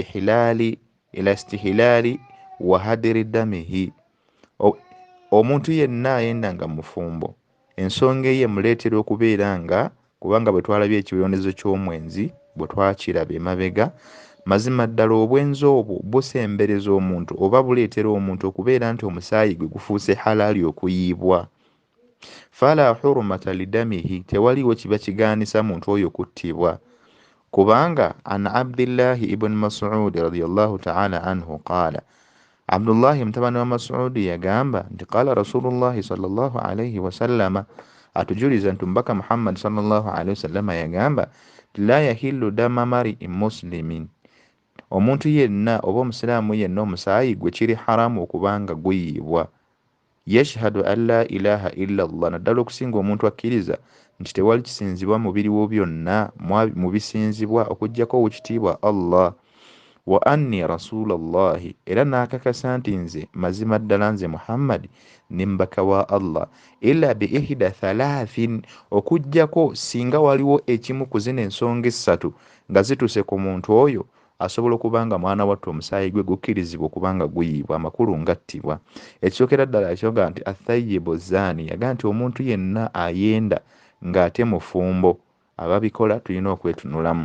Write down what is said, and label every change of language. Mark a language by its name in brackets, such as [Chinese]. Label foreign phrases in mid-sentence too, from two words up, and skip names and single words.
[Arabic] استحلال وهدر دمه, [Ganda] omuntu yenna ayenda nga mufumbo, ensonga eye muleetera okubeera nga, kubanga bwe twalabye ekibonerezo ky'omwenzi bwe twakiraba emabega, mazima ddala obwenzi obwo busembereza omuntu oba buleetera omuntu okubeera nti omusaayi gwe gufuuse halaali okuyiibwa. [Arabic] فلا حرمة لدمه, [Ganda] tewaliwo kiba kigaanisa muntu oyo kuttibwa, kubanga [Arabic] عن عبد الله بن مسعود رضي الله تعالى عنه قال, [Ganda] Abdullahi mutabani wa Mas'ud yagamba nti [Arabic] قال رسول الله صلى الله عليه وسلم, [Ganda] atujuliza nti Omubaka Muhammad [Arabic] صلى الله عليه وسلم [Ganda] yagamba, [Arabic] لا يحل دم امرئ مسلم, [Ganda] omuntu yenna oba omusiraamu yenna omusaayi gwe kiri haramu okubanga guyiibwa. [Arabic] يشهد أن لا إله إلا الله, [Ganda] naddala okusinga omuntu akkiriza nti tewali kisinzibwa mu biriwo byonna mu bisinzibwa okuggyako wekitiibwa Allah. [Arabic] وأني رسول الله, [Ganda] era n'akakasa nti nze mazima ddala nze Muhammad ne mbaka wa Allah. [Arabic] إلا بإحدى ثلاث, [Ganda] okuggyako singa waliwo ekimu ku zino ensonga essatu nga zituse ku muntu oyo, asobola okubanga mwana wattu omusaayi gwe gukkirizibwa okubanga guyiibwa, amakulu ngattibwa. Ekisookera ddala yakyoga nti [Arabic] الثيب الزاني, [Ganda] yaga nti omuntu yenna ayenda ng'ate mufumbo, ababikola tulina okwetunulamu.